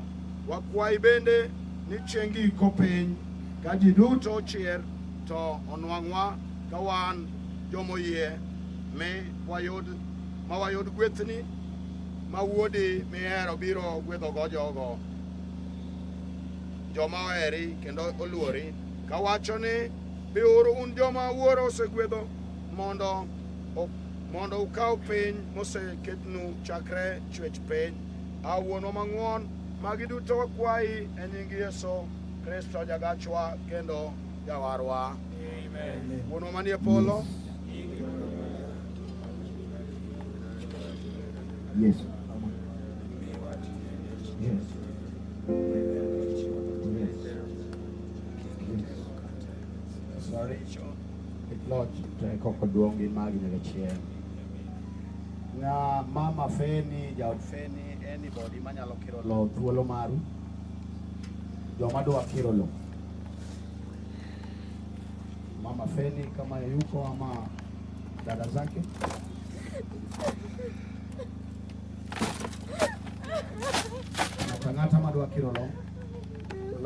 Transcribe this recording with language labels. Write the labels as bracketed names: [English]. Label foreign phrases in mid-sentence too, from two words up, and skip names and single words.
[Luo (Kenya and Tanzania)] Wakwayi bende ni chieng' giko piny ka ji duto chier to onwang'wa ka wan jomoyie ma wayud gwethni ma wuodi mihero biro gwedhogo jogo joma oheri kendo oluori, kawacho ni biuru un joma wuoro osegwedho mondo ukaw piny moseketnu chakre chwech piny. Wuonwa mang'won, magi duto wakwayi e nying Yesu Kristo jagachwa kendo jawarwa. Amen. Wuonwa manie polo. [English] Yes. Sorry, Lord, [Luo (Kenya and Tanzania)] koko duongi magi nyaka chieng'. Na mama Feni, jaod Feni, anybody manyalo kiro lo thuolo maru. Joma dwa kiro lo. [Swahili] Mama Feni kama yuko ama dada zake. [Luo (Kenya and Tanzania)] Ng'ata madwa kiro lo.